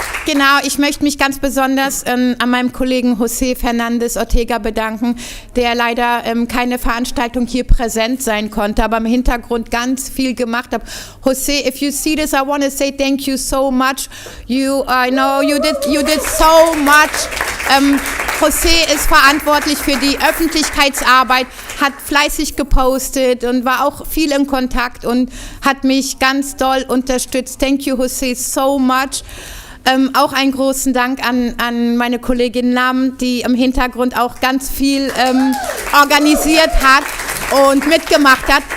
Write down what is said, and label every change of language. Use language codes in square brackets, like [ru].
[de] Genau, ich möchte mich ganz besonders an meinem Kollegen José Fernández Ortega bedanken, der leider keine Veranstaltung hier präsent sein konnte, aber im Hintergrund ganz viel gemacht hat. [en] José, if you see this, I want to say thank you so much. I know you did so much. [de] José ist verantwortlich für die Öffentlichkeitsarbeit, hat fleißig gepostet und war auch viel in Kontakt und hat mich ganz doll unterstützt. [en] Thank you, José, so much. [de] Auch einen großen Dank an meine Kollegin Lam, die im Hintergrund auch ganz viel organisiert hat und mitgemacht hat.